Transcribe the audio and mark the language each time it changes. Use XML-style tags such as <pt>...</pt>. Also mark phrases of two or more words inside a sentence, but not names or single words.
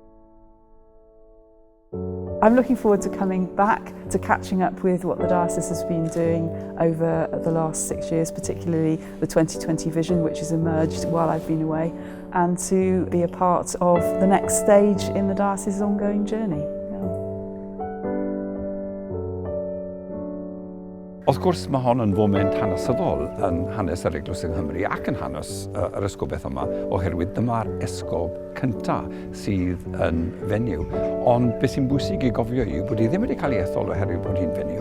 <en>I'm looking forward to coming back, to catching up with what the diocese has been doing over the last 6 years, particularly the 2020 vision, which has emerged while I've been away, and to be a part of the next stage in the diocese's ongoing journey.</en> <cy>Wrth gwrs, mae hon yn foment hanesyddol yn hanes yr Eglwys yng Nghymru ac yn hanes yr esgobaeth yma, oherwydd dyma'r esgob cyntaf sydd yn fenyw. Ond beth sy'n bwysig i gofio yw bod hi ddim wedi cael ei ethol oherwydd bod hi'n fenyw.</cy>